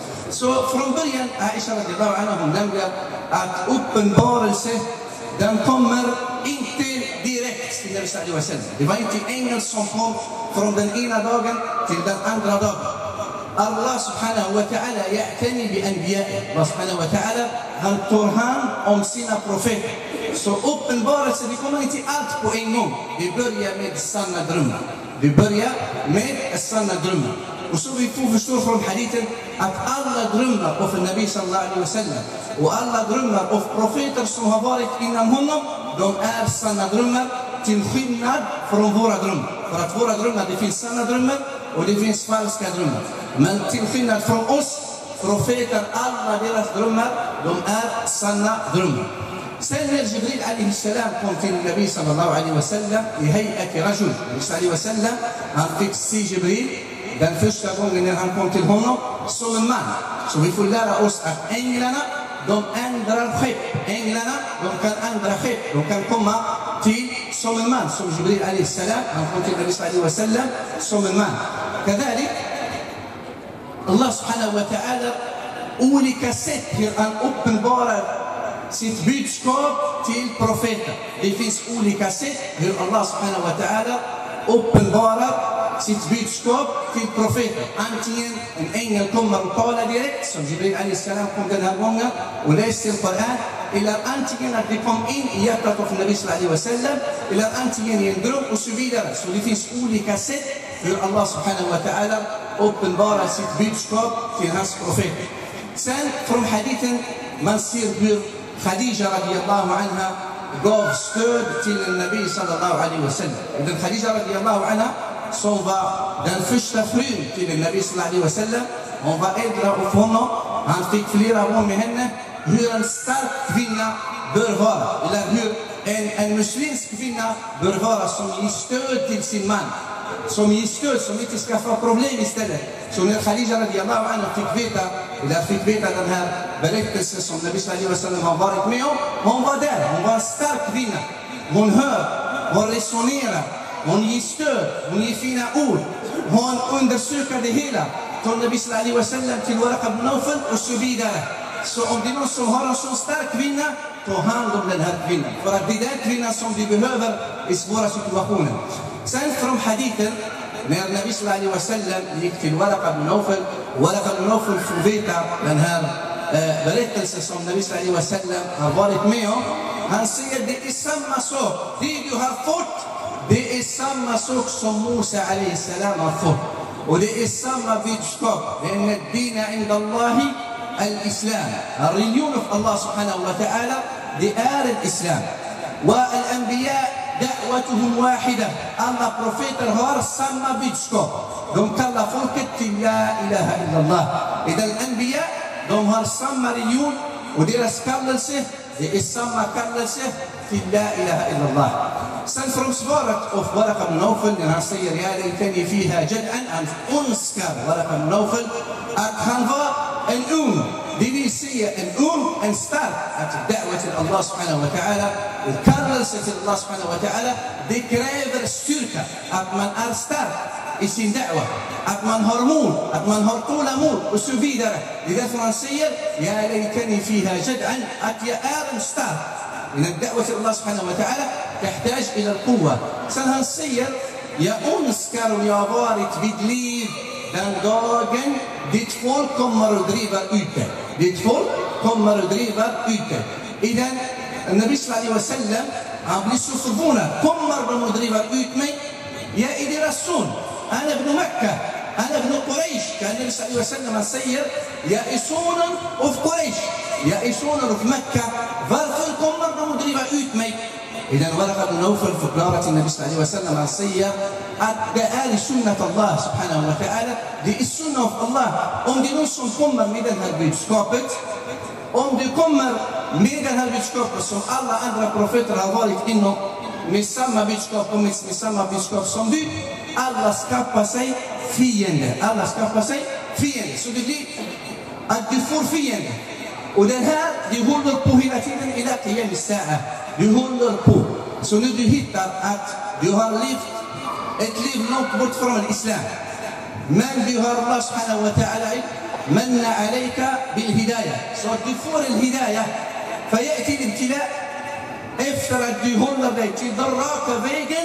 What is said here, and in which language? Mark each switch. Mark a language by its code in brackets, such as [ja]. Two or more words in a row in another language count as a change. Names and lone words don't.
[sv] Så från början, Aisha [ar] رضي الله عنها, [sv] hon nämner att uppenbarelse, den kommer inte direkt till [ar] النبي صلى الله عليه وسلم. [sv] Det var inte ängel som kom från den ena dagen till den andra dagen. [ar] الله سبحانه وتعالى يأتني ب الأنبياء. الله سبحانه وتعالى, [sv] han tar hand om sina profeter. Så uppenbarelse, det kommer inte allt på en gång. Det börjar med sanna drömmar. Det börjar med sanna drömmar. Och så vi får förstå från hadithen att alla drömmar av [ar] النبي صلى الله عليه وسلم [sv] och alla drömmar av profeter som har varit innan honom, de är sanna drömmar till skillnad från våra drömmar. För att våra drömmar, det finns sanna drömmar och det finns falska drömmar. Men till skillnad från oss, profeter, alla deras drömmar, de är sanna drömmar. Sen när [ar] جبريل عليه السلام [sv] kom till [ar] النبي صلى الله عليه وسلم [sv] i [ar] هيئة رجل, النبي صلى الله عليه وسلم, [sv] han fick se Jibril den första gången när han kom till honom som en man. Så vi får lära oss att änglarna, de ändrar skepp. Änglarna, de kan ändra skepp. De kan komma till som en man. Som [ar] جبريل عليه السلام, [sv] han kom till [ar] النبي صلى الله عليه وسلم [sv] som en man. [ar] كذلك الله سبحانه وتعالى, [sv] olika sätt hur han uppenbarar sitt budskap till profeten. Det finns olika sätt hur [ar] الله سبحانه وتعالى [sv] uppenbarar sitt budskap till profeten. Antingen en ängel kommer och talar direkt, som [ar] جبريل عليه السلام [sv] kom den här gången och läste Koran, eller antingen att det kom in i hjärtat av [ar] النبي صلى الله عليه وسلم, [sv] eller antingen i en dröm och så vidare. Så det finns olika sätt hur [ar] الله سبحانه وتعالى [sv] uppenbarar sitt budskap till hans profeter. Sen från hadithen man ser hur [ar] خديجة رضي الله عنها [sv] gav stöd till [ar] النبي صلى الله عليه وسلم. [sv] Den [ar] خديجة رضي الله عنها, [sv] som var den första frun till [ar] النبي صلى الله عليه وسلم, [sv] hon var äldre av honom, han fick flera barn med henne. Hur en stark kvinna bör vara, eller hur en muslimsk kvinna bör vara, som ger stöd till sin man, som ger stöd, som inte skaffar problem istället. Så när [ar] خديجة رضي الله عنها [sv] fick veta den här berättelsen som [ar] النبي صلى الله عليه وسلم [sv] har varit med om, hon var där, hon var en stark kvinna. Hon hör, hon resonerar, hon ger stöd, hon ger fina ord, hon undersöker det hela från [ar] النبي صلى الله عليه وسلم [sv] till Waraqa ibn Nawfal och så vidare. Så om det är någon som har en så stark kvinna, ta hand om den här kvinnan. För att det är den kvinnan som vi behöver i svåra situationer. Sen från hadithen, när [ar] النبي صلى الله عليه وسلم [sv] gick till Waraqa ibn Nawfal, Waraqa ibn Nawfal får veta den här berättelsen som [ar] النبي صلى الله عليه وسلم [sv] har varit med om. Han säger, det är samma sak, det du har fått, det är samma sak som [ar] موسى عليه السلام [sv] har fått. Och det är samma budskap. Det är [ar] الدين عند الله الإسلام. [sv] Religion av [ar] الله سبحانه وتعالى, [sv] det är al-Islam. [ar] والأنبياء دعوتهم واحدة. [sv] Alla profeter har samma budskap. De kallar folket till [ar] لا إله إلا الله. إذن الأنبياء, [sv] de har samma religion och deras kallelse, det är samma kallelse till [ar] لا إله إلا الله. [sv] Sen från svaret av Waraqa ibn Nawfal, när han säger [ar] يا ليتني فيها جذعا, [sv] han önskar Waraqa ibn Nawfal att han var en ung, det vill säga en ung, en stark, att da'wa till [ar] الله سبحانه وتعالى [sv] och kallelse till [ar] الله سبحانه وتعالى, [sv] det kräver styrka, att man är stark i sin da'wa, att man har mod, att man har tålamod och så vidare. Det är därför han säger [ar] يا ليتني فيها جذعا, [sv] att jag är en stark. [ar] من الدعوة إلى الله سبحانه وتعالى تحتاج إلى القوة. [sv] Sen han säger, jag önskar om jag varit vid liv den dagen ditt folk kommer att driva ut det. Ditt folk kommer att driva ut det. I den [ar] النبي صلى الله عليه وسلم, [sv] han blir så förvånad. Kommer de att driva ut mig? Jag är deras son. [ar] أنا ابن مكة. أنا ابن قريش. [sv] Kan [ar] النبي صلى الله عليه وسلم, [sv] han säger, jag är sonen av Quraysh. Jag är sonen av Mekka. Varför kommer de att driva ut mig? I den Waraqa ibn Nawfal förklarar till [ar] النبي صلى الله عليه وسلم, [sv] han säger att det är [ar] سنة الله سبحانه وتعالى. [sv] Det är sunnat av Allah. Om det är någon som kommer med det här budskapet, om du kommer med det här budskapet som alla andra profeter har varit inom, med samma budskap och med samma budskap som du, alla skaffar sig fiender. Alla skaffar sig fiender. Så det blir att du får fiender. Och den här, du håller på hela tiden [ar] إلى قيام الساعة. [sv] Du håller på. Så när du hittar att du har levt ett liv långt bort från islam, Men du har [ar] الله سبحانه وتعالى من عليك بالهداية. [sv] Så du får en hidayah. [ar] فيأتي الابتلاء [sv] efter att du håller dig till den raka vägen.